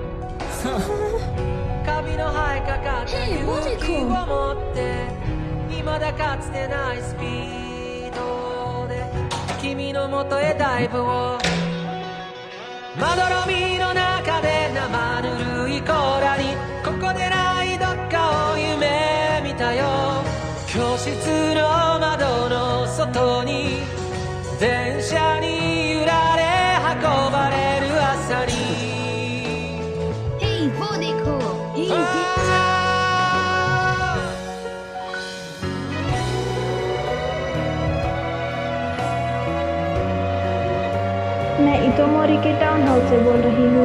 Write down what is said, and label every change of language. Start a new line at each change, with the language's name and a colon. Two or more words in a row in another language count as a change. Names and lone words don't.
Japanese: カビの生えかかった勇気を持って未だかつてないスピードで君の元へダイブをまどろみの中で生ぬるい甲羅にここでないどっかを夢見たよ教室の窓の外に電車に揺られ運ばれる朝に
Hindi: Hey, वो देखो, मैं इतोमोरी के
English: town hall
Hindi: से बोल रही हूँ।